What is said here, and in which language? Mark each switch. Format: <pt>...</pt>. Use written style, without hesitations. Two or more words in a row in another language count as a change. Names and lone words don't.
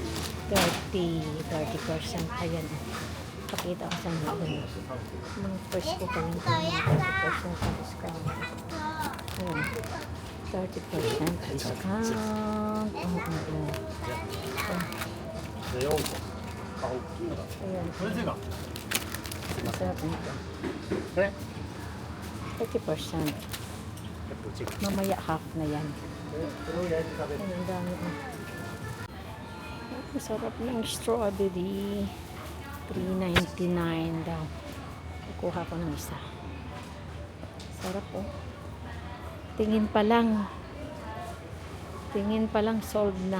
<tl>30%. Ayan. Pakita ko sa inyo. Mga first ko pa lang mga 30% na discount. Ayan. 30% discount. Ayan.</tl> <ja>これですか</ja> <tl>Masarap nito.</tl> <ja>これ</ja> <tl>30%. Mamaya half na yan.</tl> <ja>これを焼いて食べる</ja> <tl>Ay, ang dami. Masarap ng strawberry. 3.99 daw. Kukuha ko ng isa. Sarap oh. Tingin pa lang. Tingin pa lang sold na.</tl>